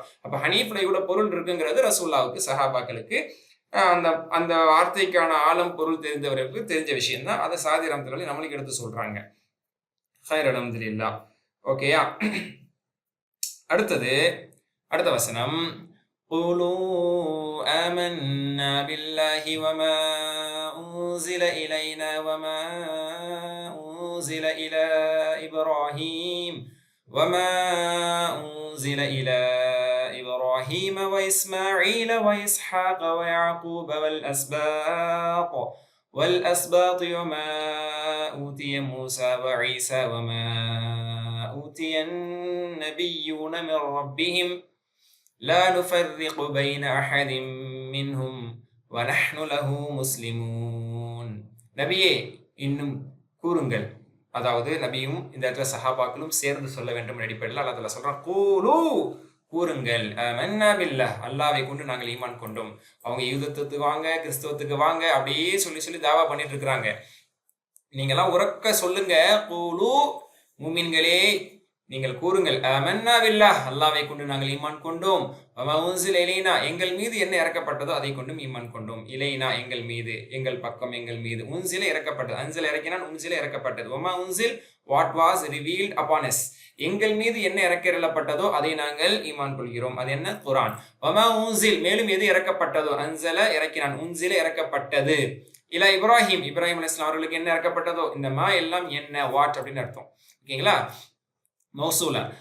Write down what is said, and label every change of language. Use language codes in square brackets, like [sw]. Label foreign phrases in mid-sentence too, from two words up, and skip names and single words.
[ta] அப்ப ஹனீஃப்ல கூட பொருள் இருக்குங்கிறது ரசூலுல்லாஹ்வுக்கு, சஹாபாக்களுக்கு அந்த வார்த்தைக்கான ஆழம் பொருள் தெரிந்தவர்களுக்கு தெரிஞ்ச விஷயம் தான். அதை சாதி ரஹ்மத்துல்லாஹி நம்மளுக்கு எடுத்து சொல்றாங்க. [ar] خير الحمد لله. ஓகேயா? [ta] அடுத்த வசனம், [ar] قُولُوا آمَنَّا بِاللَّهِ وَمَا أُنزِلَ إِلَيْنَا وَمَا أُنزِلَ إِلَى إِبْرَاهِيمَ وَإِسْمَاعِيلَ وَإِسْحَاقَ وَيَعْقُوبَ وَالْأَسْبَاطِ وَمَا أُوتِيَ مُوسَى وَعِيسَى وَمَا أُوتِيَ النَّبِيُّونَ مِنْ رَبِّهِمْ لَا نُفَرِّقُ بَيْنَ أَحَدٍ مِّنْهُمْ وَنَحْنُ لَهُ مُسْلِمُونَ. [ta] நபியே இன்னும் கூறுங்கள், அதாவது நபியும் இந்த இடத்துல சஹாபாக்களும் சேர்ந்து சொல்ல வேண்டும் அடிப்படையில் அல்லாஹ் தஆலா சொல்றான், கூலு கூறுங்கள் [ar] آمنا بالله, [ta] அல்லாஹ்வை கொண்டு நாங்கள் ஈமான் கொண்டோம். அவங்க யூதத்துக்கு வாங்க, கிறிஸ்தவத்துக்கு வாங்க, அப்படியே சொல்லி சொல்லி தாவா பண்ணிட்டு இருக்கிறாங்க. நீங்கெல்லாம் உறக்க சொல்லுங்க, கூலு முமின்களே நீங்கள் கூறுங்கள், [ar] آمنا بالله, [ta] அல்லாஹ்வை கொண்டு நாங்கள் ஈமான் கொண்டோம். [ar] وما أنزل إلينا, [ta] எங்கள் மீது என்ன இறக்கப்பட்டதோ அதை கொண்டும் ஈமான் கொண்டோம். இலைனா எங்கள் மீது, எங்கள் பக்கம் எங்கள் மீது. உன்சில இறக்கப்பட்டது, அன்சில இறக்கினான், உன்சில இறக்கப்பட்டது. [ar] وما أنزل [en] what was revealed upon us, [ta] எங்கள் மீது என்ன இறக்கப்பட்டதோ அதை நாங்கள் ஈமான் கொள்கிறோம். அது என்ன? குர்ஆன். [ar] وما أنزل, [ta] மேலும் எது இறக்கப்பட்டதோ, அன்சல இறக்கினான், உன்சில இறக்கப்பட்டது. [ar] إلى إبراهيم, إبراهيم عليه السلام [ta] அவர்களுக்கு என்ன இறக்கப்பட்டதோ, இந்த மா எல்லாம் என்ன, வாட் அப்படின்னு அர்த்தம். ஓகேங்களா? மௌசூலா.